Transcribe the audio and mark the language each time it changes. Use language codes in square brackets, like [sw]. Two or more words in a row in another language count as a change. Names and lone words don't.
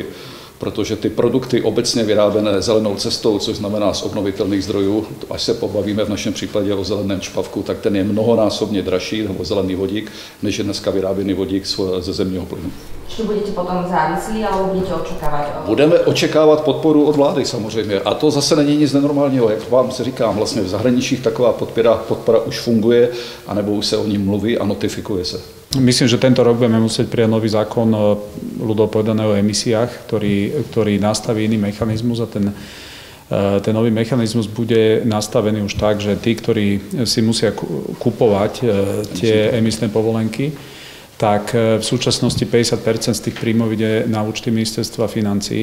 [cs] Protože ty produkty obecně vyrábené zelenou cestou, což znamená z obnovitelných zdrojů, až se pobavíme v našem případě o zeleném čpavku, tak ten je mnohonásobně dražší, nebo zelený vodík, než je dneska vyráběný vodík ze zemního plynu. [sk] Či budete potom závislí, alebo budete očakávať? [cs] Budeme očekávat podporu od vlády samozřejmě. A to zase není nic nenormálního. Jak vám se říkám, vlastně v zahraničích taková podpora už funguje, anebo už se o ní mluví a notifikuje se. [sk] Myslím, že tento rok budeme musieť prijať nový zákon ľudovo povedané o emisiách, ktorý nastaví iný mechanizmus a ten nový mechanizmus bude nastavený už tak, že tí, ktorí si musia kupovať tie emisné povolenky, tak v súčasnosti 50% z tých príjmov ide na účty ministerstva financií.